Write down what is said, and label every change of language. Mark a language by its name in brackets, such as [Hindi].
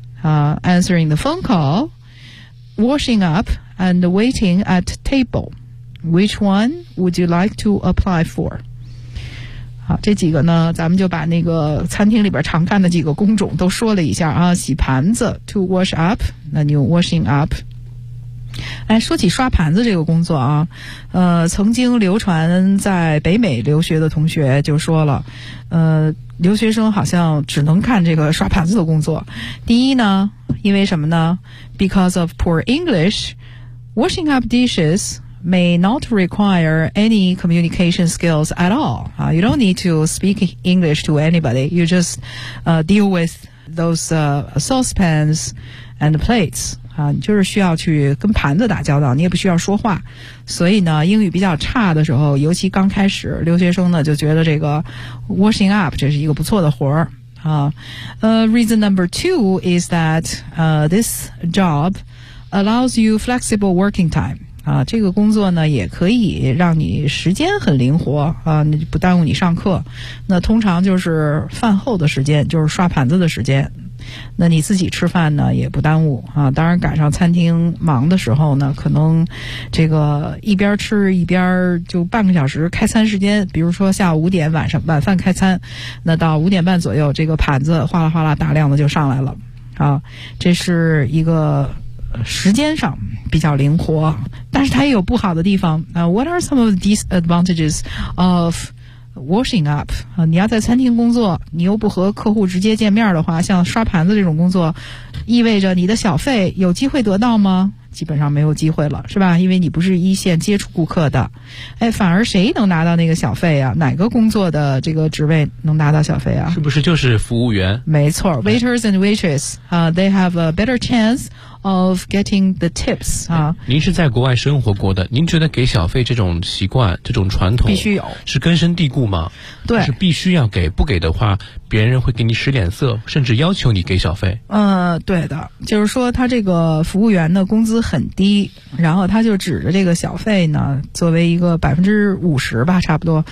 [English] Answering the phone call, washing up, and waiting at table. Which one would you like to apply for? [Chinese] 好，这几个呢，咱们就把那个餐厅里边常干的几个工种都说了一下啊。洗盘子 ， to wash up，那你用 washing up。哎，说起刷盘子这个工作啊，曾经流传在北美留学的同学就说了，留学生好像只能干这个刷盘子的工作。 [English] 第一呢，因为什么呢？Because of poor English, washing up dishes may not require any communication skills at all. You don't need to speak English to anybody. You just deal with those saucepans and plates. [Chinese] 你就是需要去跟盘子打交道，你也不需要说话，所以呢英语比较差的时候，尤其刚开始留学生呢就觉得这个 washing up 这是一个不错的活儿啊。 [English] Reason number two is that this job allows you flexible working time. [Chinese] 啊，这个工作呢也可以让你时间很灵活啊，那就不耽误你上课。那通常就是饭后的时间，就是刷盘子的时间。那你自己吃饭呢也不耽误啊，当然赶上餐厅忙的时候呢，可能这个一边吃一边就半个小时开餐时间，比如说下午五点晚饭开餐，那到五点半左右这个盘子哗啦哗啦大量的就上来了啊，这是一个时间上比较灵活，但是它也有不好的地方啊。 [English] What are some of the disadvantages of washing up？ [Chinese] 啊，你要在餐厅工作，你又不和客户直接见面的话，像刷盘子这种工作，意味着你的小费有机会得到吗？基本上没有机会了，是吧？因为你不是一线接触顾客的。哎，反而谁能拿到那个小费啊？哪个工作的这个职位能拿到小费啊？是不是就是服务员？ [English] 没错，waiters and waitress， 啊，they have a better chance of getting the tips 啊。 [Chinese] 您是在国外生活过的，您觉得给小费这种习惯、这种传统必须有，是根深蒂固吗？对，是必须要给，不给的话，别人会给你使脸色，甚至要求你给小费。对的，就是说他这个服务员的工资很低，然后他就指着这个小费呢，作为一个50%吧，差不多、